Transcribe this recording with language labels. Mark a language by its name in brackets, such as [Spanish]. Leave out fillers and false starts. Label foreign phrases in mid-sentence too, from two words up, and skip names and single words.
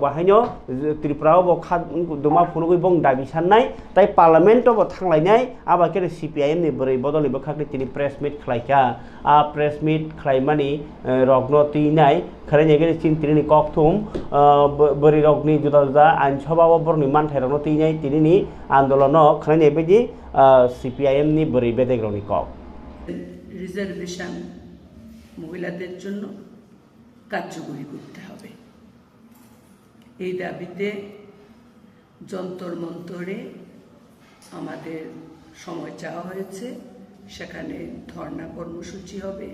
[Kok Borok] बाहायनो त्रिपुराव बखा दुमा फुनुगै बं दाबि साननाय ताइ पार्लियामेन्ट बो थांलायनाय आबा के सीपीआईएम नि बोरै बदलि बखाखै तिनि प्रेस मिट खालायखा आ प्रेस मिट खालायमानि रगनो तिनाय खरेने गेरे चिन्तिनि ककथुम बोरै रगनि जुदा जुदा आइनसभाव बरनि मानथाय रगनो तिनाय तिनि आन्दोलन खरेने बायदि सीपीआईएम नि बोरै बेदेग्रनि कक [Bangla] রিজার্ভেশন মহিলাদের জন্য কার্যকরী করতে হবে এই দাবিতে যন্তর মন্তরে আমাদের সময় চাওয়া হয়েছে, সেখানে ধর্ণা কর্মসূচি হবে।